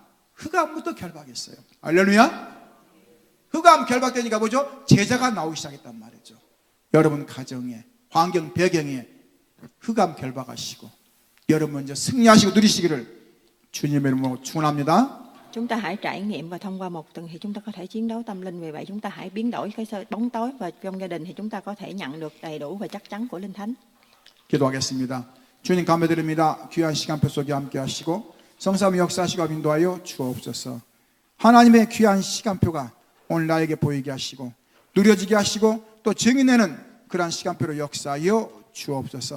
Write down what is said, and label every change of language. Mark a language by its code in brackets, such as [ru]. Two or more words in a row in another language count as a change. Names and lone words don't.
[ko] 흑암부터 결박했어요. 할렐루야. 흑암 결박되니까 뭐죠? 제자가 나오기 시작했단 말이죠. 여러분 가정에, 환경 배경에 흑암 결박하시고 여러분 먼저 승리하시고 누리시기를 주님의 이름으로 축원합니다. [vi] Chúng ta hãy trải nghiệm và thông qua một tuần thì chúng ta có thể chiến đấu tâm linh. Vì vậy chúng ta hãy biến đổi cái bóng tối, và trong gia đình thì chúng ta có thể nhận được đầy đủ và chắc chắn của Linh Thánh. [ko] 기도하겠습니다. 주님 감사드립니다. 귀한 시간표 속에 함께 하시고 성삼위 역사하시고 인도하여 주옵소서. 하나님의 귀한 시간표가 오늘 나에게 보이게 하시고 누려지게 하시고 또 증인내는 그러한 시간표로 역사하여 주옵소서.